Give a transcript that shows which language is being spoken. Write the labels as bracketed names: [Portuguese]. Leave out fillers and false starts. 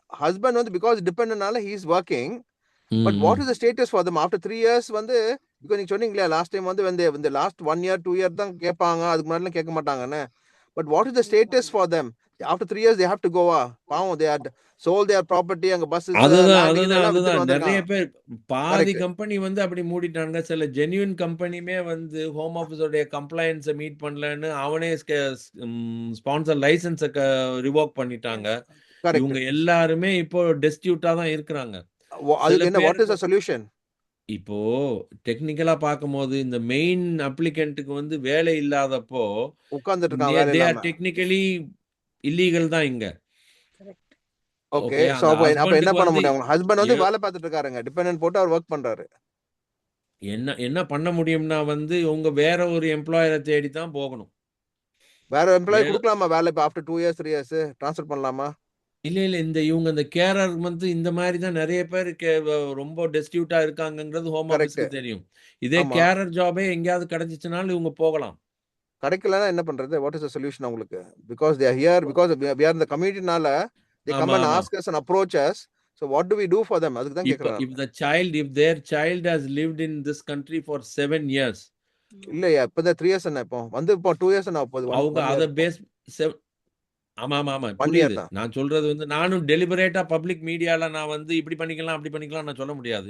[Tamil] Husband வந்து because டிபெண்டனால [English] he is working. But what is the status for them after 3 years [Tamil] வந்து, because நீங்க சொன்னீங்களா last time வந்து இந்த லாஸ்ட் 1 year 2 year தான் கேட்பாங்க, அதுக்கு முன்னாடி கேட்க மாட்டாங்கன்னு. [English] But what is the status for them after 3 years? They have to go. பாவம், they had sold their property. [Tamil] அங்க பஸ் அதுதான் நிறைய பேர் பாதி கம்பெனி வந்து அப்படி மூடிட்டாங்க. சில ஜென்யூன் கம்பெனியுமே வந்து ஹோம் ஆஃபீஸோடைய கம்ப்ளைன்ஸை மீட் பண்ணலன்னு அவனே ஸ்பான்சர் லைசன்ஸை ரிவோக் பண்ணிட்டாங்க. இவங்க எல்லாருமே இப்போ டெஸ்டியூட்டா தான் இருக்கிறாங்க. அதுக்கு என்ன, [English] What is the solution? [Tamil] இப்போ டெக்னிக்கலா பார்க்கும்போது இந்த மெயின் அப்ளிகன்ட்டுக்கு வந்து வேலை இல்லாதப்போ உட்கார்ந்துட்டு இருக்காங்க, [English] they are technically illegal [Tamil] தான் இங்க. ஓகே, சோ அப்ப என்ன பண்ண முடியும்? ஹஸ்பண்ட் வந்து வேலை பார்த்துட்டு இருக்காருங்க, டிபெண்டன்ட் போட்டு அவர் வர்க் பண்றாரு. என்ன பண்ண முடியும்னா வந்து உங்க வேற ஒரு எம்ப்ளாயரை தேடி தான் போகணும். வேற எம்ப்ளாயி கொடுக்கலாமா வேலை? இப்போ ஆஃப்டர் 2 இயர்ஸ் 3 இயர்ஸ் ட்ரான்ஸ்ஃபர் பண்ணலாமா? இல்ல இவங்க இந்த கேரர் வந்து இந்த மாதிரி தான் நிறைய பேர் ரொம்ப டெஸ்டியூட்டா இருக்காங்கங்கிறது ஹோம் ஆஃபீஸ்க்கு தெரியும். இதே கேரர் ஜாபே எங்கயாவது கிடைச்சிச்சுனாலும் இவங்க போகலாம். கிடைக்கலன்னா என்ன பண்றது? [English] what is the solution [Tamil] உங்களுக்கு? [English] because they are here, because we are in the community நால they come and ask us and approach us. So what do we do for them? [Tamil] அதுக்கு தான் கேக்குறேன். [English] if their child has lived in this country for 7 years, [Tamil] இல்லையா இப்போ 3 years என்ன, இப்போ வந்து இப்போ 2 இயர்ஸ் என்ன போகுது அவங்க அத பேஸ். ஆமா புரியுது. நான் சொல்றது வந்து நானும் டெலிபரேட்டா பப்ளிக் மீடியால நான் வந்து இப்படி பண்ணிக்கலாம் அப்படி பண்ணிக்கலாம் நான் சொல்ல முடியாது.